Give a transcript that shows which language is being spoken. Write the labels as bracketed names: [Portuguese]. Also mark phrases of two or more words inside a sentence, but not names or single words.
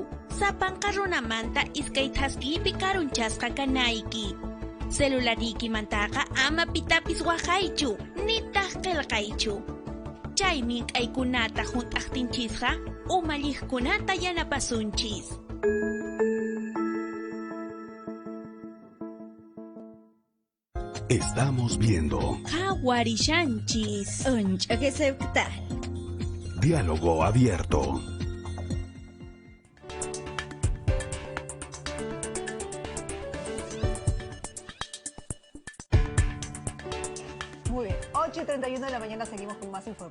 [Quechua] Sapanqa runamanta iskay thaskipi karunchasqa kanayki. Celulariykimantaqa ama pitapis waqaychu, nitaq qillqaychu. Chaymi k'aykunata hunt'aqtinchisqa umalliqkunata yanapasunchis. [Spanish] Estamos viendo [Quechua] Hawarishanchis. [Spanish] Tal. Diálogo Abierto. Muy bien, 8:31 de la mañana seguimos con más información.